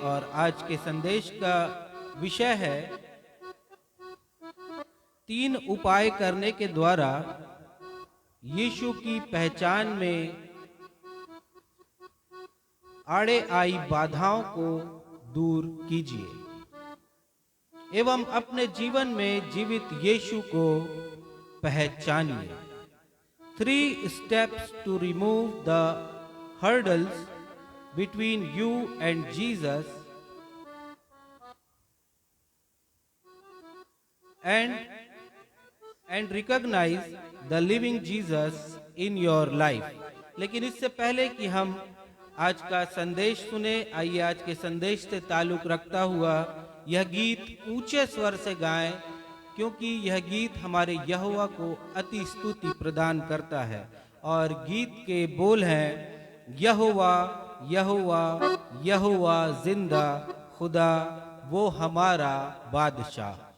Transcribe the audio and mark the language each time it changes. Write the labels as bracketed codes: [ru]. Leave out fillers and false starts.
[hi] और आज के संदेश का विषय है 3 उपाय करने के द्वारा यीशु की पहचान में आड़े आई बाधाओं को दूर कीजिए एवं अपने जीवन में जीवित यीशु को पहचानिए। [en] 3 steps to remove the hurdles between you and Jesus and recognize the living Jesus in your life। [hi] लेकिन इससे पहले कि हम आज का संदेश सुने, आइए आज के संदेश से ताल्लुक रखता हुआ यह गीत ऊंचे स्वर से गाएं, क्योंकि यह गीत हमारे यहोवा को अति स्तुति प्रदान करता है। और गीत के बोल हैं, यहोवा यहोवा यहोवा जिंदा खुदा, वो हमारा बादशाह।